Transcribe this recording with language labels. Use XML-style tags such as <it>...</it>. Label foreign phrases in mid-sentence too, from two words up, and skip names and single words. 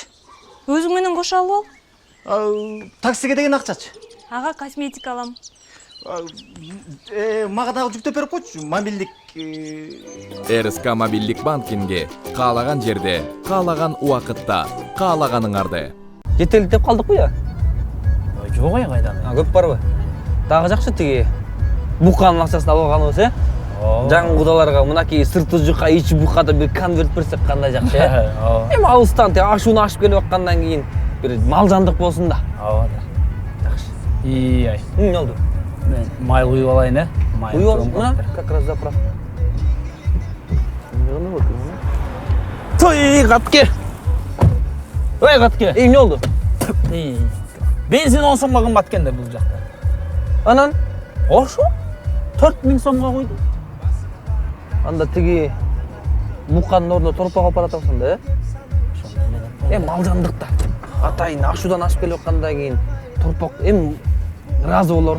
<ky>Өзүң менен кошо алып ал. Таксиге деген акчачы? Ага, косметика алам. Мага дагы жүктөп берип койчу. Мобилдик РСК мобилдик банкинги. Каалаган жерде, каалаган убакытта, каалаганыңарды. Жетелдеп қалдық қой, Жок ай кайдан. Көп барбы? Дагы жакшы тиги буканын акчасын алып алганыбыз, жаңы кудаларга мынакей сырты жука, ичи букада бир конверт берсек кандай жакшы, Эми алыстан тиги ашууну ашып келип аткандан кийин бир малжандык болсун да. Ооба. Жакшы. Ай. Не болду? Мен май куюп алайын, Май. Куюп ал, мына</ky> <ru>как раз заправка.</ru> <ky>Той, Катке. Ой, Катке. Не болду? Бензин 10 сомго кымбат экен да бул жакта. Анан Ошо? 4000 сомго койду. анда тиги муканын ордуна торпак алып баратасың да, малжандык да. Атайын ашуудан ашып келип аткандан кийин торпак эми ыраазы болор.</ky>